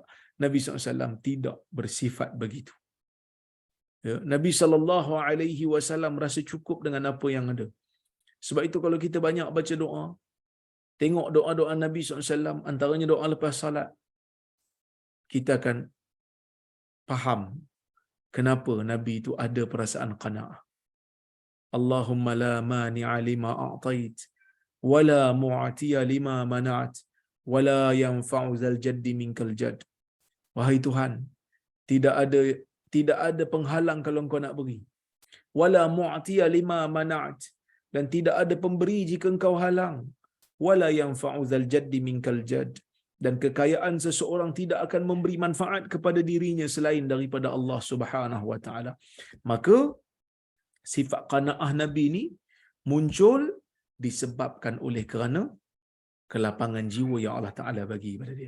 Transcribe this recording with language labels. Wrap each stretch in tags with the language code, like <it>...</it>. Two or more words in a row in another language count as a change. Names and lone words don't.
<ms>Nabi SAW tidak bersifat begitu. Ya, Nabi SAW rasa cukup dengan apa yang ada. Sebab itu kalau kita banyak baca doa, tengok doa-doa Nabi SAW, antaranya doa lepas salat, kita akan faham kenapa Nabi itu ada perasaan qanaah.</ms> <ar>اللهم لا مانع لما أعطيت، ولا معطي لما منعت، ولا ينفع ذا الجد منك الجد.</ar> <ms>Wahai Tuhan, tidak ada penghalang kalau Engkau nak beri.</ms> <ar>ولا معطي لما منعت,</ar> <ms>dan tidak ada pemberi jika Engkau halang.</ms> <ar>ولا ينفع ذا الجد منك الجد,</ar> <ms>dan kekayaan seseorang tidak akan memberi manfaat kepada dirinya selain daripada</ms> <ar>الله سبحانه وتعالى.</ar> <ms>Maka sifat qanaah Nabi ini muncul disebabkan oleh kerana kelapangan jiwa yang Allah Taala bagi kepada dia.</ms>